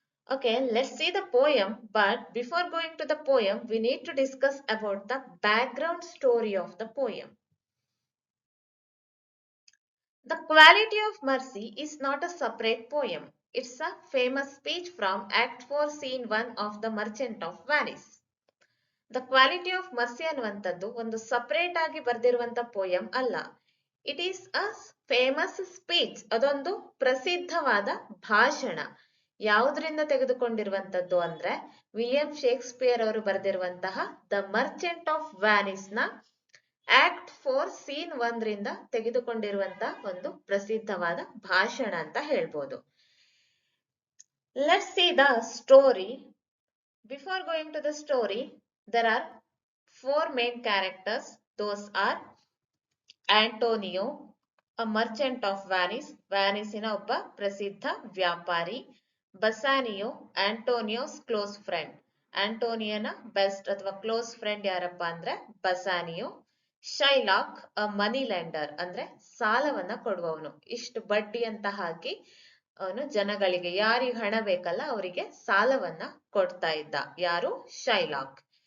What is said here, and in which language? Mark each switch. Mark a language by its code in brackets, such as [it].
[en] Okay, let's see the poem. But before going to the poem, we need to discuss about the background story of the poem. The Quality of Mercy is not a separate poem. It's a famous speech from Act 4 Scene 1 of The Merchant of Venice. [kn] The quality of mercy ಅನ್ನುವಂಥದ್ದು ಒಂದು separate ಆಗಿ ಬರೆದಿರುವಂತ poem ಅಲ್ಲ. [en] it is a famous speech, [kn] ಅದೊಂದು ಪ್ರಸಿದ್ಧವಾದ ಭಾಷಣ. ಯಾವುದರಿಂದ ತೆಗೆದುಕೊಂಡಿರುವಂತದ್ದು ಅಂದ್ರೆ William Shakespeare ಅವರು ಬರೆದಿರುವಂತಹ ದ ಮರ್ಚೆಂಟ್ ಆಫ್ ವ್ಯಾನಿಸ್ ನ ಆಕ್ಟ್ 4 ಸೀನ್ 1 ರಿಂದ ತೆಗೆದುಕೊಂಡಿರುವಂತಹ ಒಂದು ಪ್ರಸಿದ್ಧವಾದ ಭಾಷಣ ಅಂತ ಹೇಳ್ಬೋದು. [en] Let's see the story. Before going to the story, there are four main characters. Those are Antonio, a merchant of Venice, [kn] ವ್ಯಾನಿಸಿನ ಒಬ್ಬ ಪ್ರಸಿದ್ಧ ವ್ಯಾಪಾರಿ. [en] Bassanio, Antonio's close friend. [kn] ಆಂಟೋನಿಯನ ಬೆಸ್ಟ್ ಅಥವಾ ಕ್ಲೋಸ್ ಫ್ರೆಂಡ್ ಯಾರಪ್ಪ ಅಂದ್ರೆ ಬಸಾನಿಯೋ. ಶೈಲಾಕ್, [en] a money lender, [kn] ಅಂದ್ರೆ ಸಾಲವನ್ನ ಕೊಡುವವನು. ಇಷ್ಟು ಬಡ್ಡಿ ಅಂತ ಹಾಕಿ ಅವನು ಜನಗಳಿಗೆ ಯಾರಿಗೆ ಹಣ ಬೇಕಲ್ಲ ಅವರಿಗೆ ಸಾಲವನ್ನ ಕೊಡ್ತಾ ಇದ್ದ. ಯಾರು? ಶೈಲಾಕ್.